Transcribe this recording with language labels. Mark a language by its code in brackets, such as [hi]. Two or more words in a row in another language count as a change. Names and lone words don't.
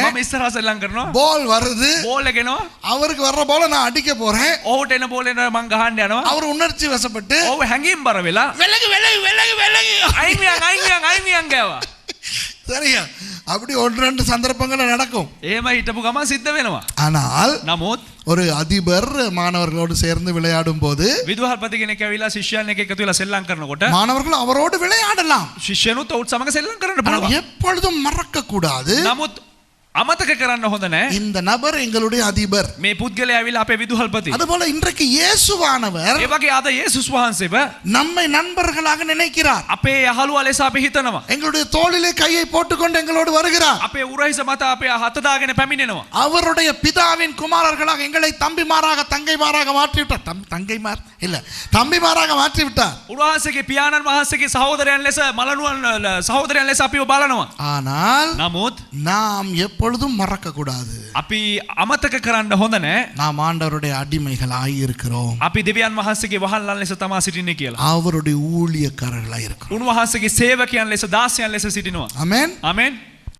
[si] මම ඉස්සරහා සෙල්ලම් කරනවා. [ta] பால் வருது. [si] බෝල් එක එනවා. [ta] அவருக்கு வர்ற பால நான் அடிக்க போறேன். [si] ඔහුට එන බෝල් එක මං ගහන්න යනවා. [ta] அவர் உணர்ச்சி வசப்பட்டு [si] ඔහු හැංගීම් බර වෙලා [ta] விலகு விலகு விலகு விலகு [si] අයිමියන් ගෑවා. [ta] சரியா? அப்படி ஒன்று ரெண்டு சந்தர்ப்பங்கள் நடக்கும். [si] එහෙම හිටපු ගමන් සිද්ධ වෙනවා. [ta] ஆனால் [si] නමුත් [ta] ஒரு அதிபர் மாணவர்களோடு சேர்ந்து விளையாடும் போது [si] විදුහල්පති කෙනෙක් ඇවිල්ලා ශිෂ්‍යයන් එක්ක එකතු වෙලා සෙල්ලම් කරනකොට [ta] மாணவர்கள் அவரோடு விளையாடலாம். [si] ශිෂ්‍යනුත් ඔහුත් සමග සෙල්ලම් කරන්න [ta] ஆனால் [si] පුළුවන්. [ta] எப்பொழுதும் மறக்க கூடாது, [si] නමුත් අමතක කරන්න හොඳ නැහැ. [ta] இந்த நபர் எங்களுடைய அதிபர். [si] මේ පුද්ගලයා ඇවිල්ලා අපේ විදුහල්පති. [ta] அதுபோல இன்றைக்கு இயேசுவானவர் [si] ඒ වගේ අද යේසුස් වහන්සේව [ta] நம்மை நண்பர்களாக நினைக்கிறார். [si] අපේ යහළුවා ලෙස අපි හිතනවා. [ta] எங்களுடைய தோளிலே கையை போட்டுக்கொண்டு எங்களோடு வருகிறார். [si] අපේ උරහිස මත අපේ හත දාගෙන පැමිණෙනවා. [ta] அவருடைய பிதாவின் குமாரர்களாக எங்களை தம்பிமாராக தங்கைமாராக மாற்றி விட்டார். தங்கைமார் இல்ல, தம்பிமாராக மாற்றி விட்டார். [si] උන්වහන්සේගේ පියාණන් වහන්සේගේ සහෝදරයන් ලෙස මලනුවන් සහෝදරයන් ලෙස අපිව බලනවා. [ta] ஆனால் [si] නමුත් [ta] நாம் எப்பொழுதும் மறக்க கூடாது. [si] අපි අමතක කරන්න හොඳ නැහැ. [ta] நாம் ஆண்டவருடைய அடிமைகளாய் இருக்கிறோம். [si] අපි දෙවියන් වහන්සේගේ වහන්ලන් ලෙස තමා සිටින්නේ කියලා. [ta] அவருடைய ஊழியக்காரர்களாய் இருக்கிறோம். [si] උන්වහන්සේගේ සේවකයන් ලෙස දාසයන් ලෙස සිටිනවා. [ta] ஆமென். [si] ආමෙන්.